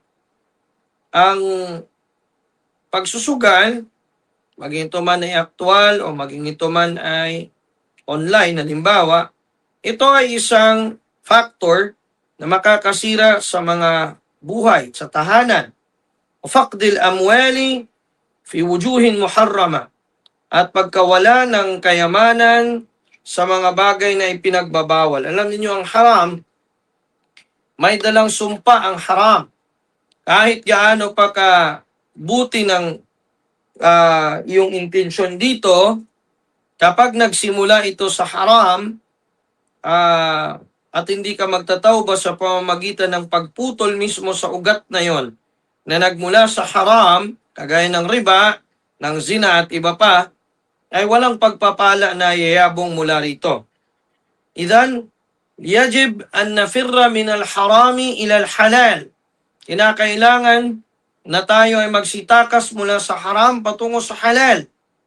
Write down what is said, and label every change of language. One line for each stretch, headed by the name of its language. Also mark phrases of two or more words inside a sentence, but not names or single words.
Filipino: Ang pagsusugal, maging ito man ay aktual o maging ito man ay online, halimbawa, ito ay isang factor na makakasira sa mga buhay, sa tahanan.
Arabic: فقد الأموال في وجوه محرمة,
Filipino: at pagkawala ng kayamanan sa mga bagay na ipinagbabawal. Alam niyo ang haram, may dalang sumpa ang haram. Kahit gaano pa kabuti ng yung intensyon dito, kapag nagsimula ito sa haram, at hindi ka magtatawba sa pamamagitan ng pagputol mismo sa ugat na yon, na nagmula sa haram, kagaya ng riba, ng zina at iba pa, ay walang pagpapala na yayabong mula rito.
Arabic: إذن يجب أن نفر من الحرام إلى الحلال.
Filipino: Kinakailangan na tayo ay magsitakas mula sa haram patungo sa halal.